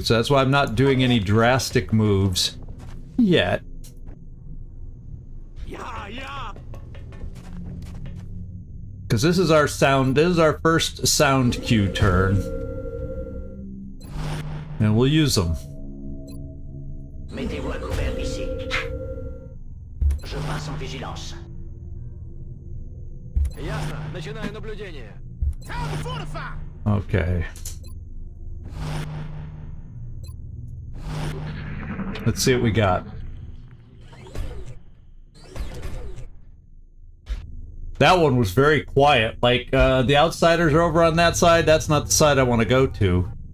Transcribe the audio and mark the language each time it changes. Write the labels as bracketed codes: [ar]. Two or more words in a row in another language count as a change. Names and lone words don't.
[en] So that's why I'm not doing any drastic moves yet. Yeah. Because this is our first sound cue turn. And we'll use them. [fr] Mettez-vous à couvert d'ici. Je passe en vigilance. [ru] Ясно. Начинаю наблюдение. [en] Time to fortify. Okay. Let's see what we got. That one was very quiet. Like, the outsiders are over on that side. That's not the side I want to go to.